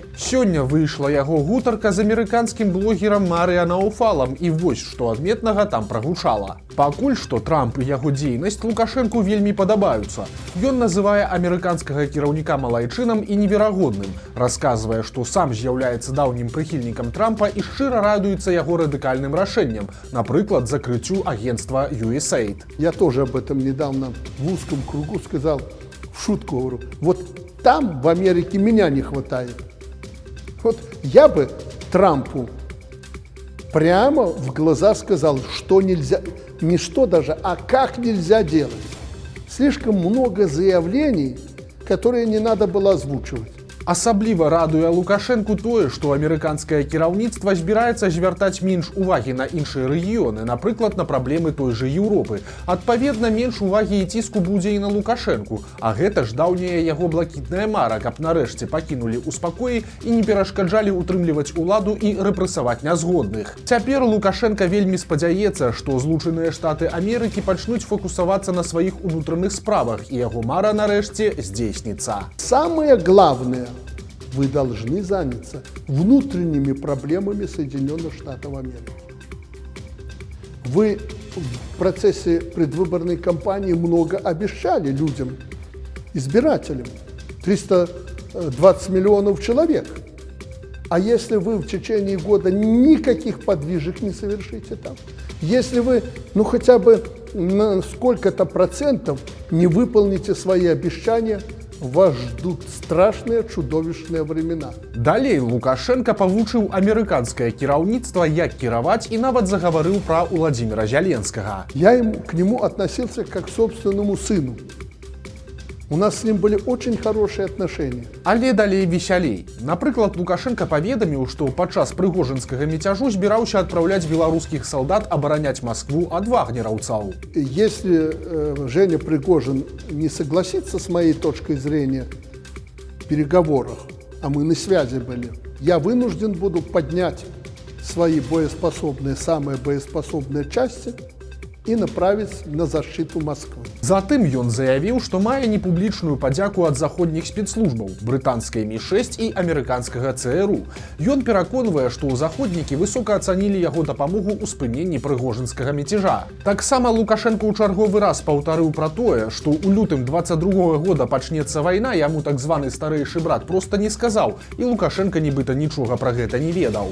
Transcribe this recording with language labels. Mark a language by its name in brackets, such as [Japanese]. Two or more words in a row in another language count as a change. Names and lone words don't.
[Belarusian] Сёння выйшла яго гутарка з амерыканскім блогерам Марыя Науфалам, і вось што адметнага там прагучала. Пакуль што Трамп і яго дзейнасць Лукашэнку вельмі падабаюцца. Ён называе амерыканскага кіраўніка малайчынам і неверагодным, расказвае, што сам з'яўляецца даўнім прыхільнікам Трампа і шчыра радуецца яго радыкальным рашэнням, напрыклад, закрыццю агентства USAID. [Russian] Я тоже об этом недавно в узком кругу сказал, в шутку говорю, вот там в Америке меня не хватает. Вот я бы Трампу прямо в глаза сказал, что нельзя, не что даже, а как нельзя делать. Слишком много заявлений, которые не надо было озвучивать. [Belarusian] Асабліва радуе Лукашэнку тое, што амерыканскае кіраўніцтва збіраецца звяртаць менш увагі на іншыя рэгіёны, напрыклад, на праблемы той жа Еўропы. Адпаведна, менш увагі і ціску будзе і на Лукашэнку, а гэта ж даўняя яго блакітная мара, каб нарэшце пакінулі ў спакоі і не перашкаджалі утрымліваць уладу і рэпрэсаваць нязгодных. Цяпер Лукашенка вельмі спадзяецца, што Злучаныя Штаты Амерыкі пачнуць фокусавацца на сваіх унутраных справах, і яго мара нарэшце здзейсніцца. [Russian] Самое главное, вы должны заняться внутренними проблемами Соединенных Штатов Америки. Вы в процессе предвыборной кампании много обещали людям, избирателям. 320 миллионов человек. А если вы в течение года никаких подвижек не совершите там, если вы, хотя бы на сколько-то процентов не выполните свои обещания, вас ждут страшныя чудовищныя времена. [Belarusian] Далей Лукашенка павучыў амерыканскае кіраўніцтва, як кіраваць, і нават загаварыў пра Владимира Зеленскага. [Russian] Я к нему относился как к собственному сыну. У нас с ним были очень хорошие отношения. [Belarusian] Але далей весялей. Напрыклад, Лукашенка паведаміў, што падчас прыгожинскага міцяжу збіраўся адпраўляць беларускіх салдат абараняць Москву ад вагнераўцаў. [Russian] Если Женя Пригожин не согласится с моей точкой зрения в переговорах, а мы на связи были, я вынужден буду поднять свои самые боеспособные части и направить на защиту Москвы. [Belarusian] Затым ён заявіў, што мае непублічную падзяку ад заходніх спецслужбаў, брытанскай Ми-6 і амерыканскага ЦРУ. Ён пераконвае, што заходнікі высока ацанілі яго дапамогу ў спыненні прыгожинскага міцяжа. Таксама Лукашенко ў чарговы раз паўтарыў пра тое, што ў лютым 22-го года пачнецца вайна, яму так званы старэйшы брат проста не сказаў, і Лукашенко нібыта нічога пра гэта не ведаў.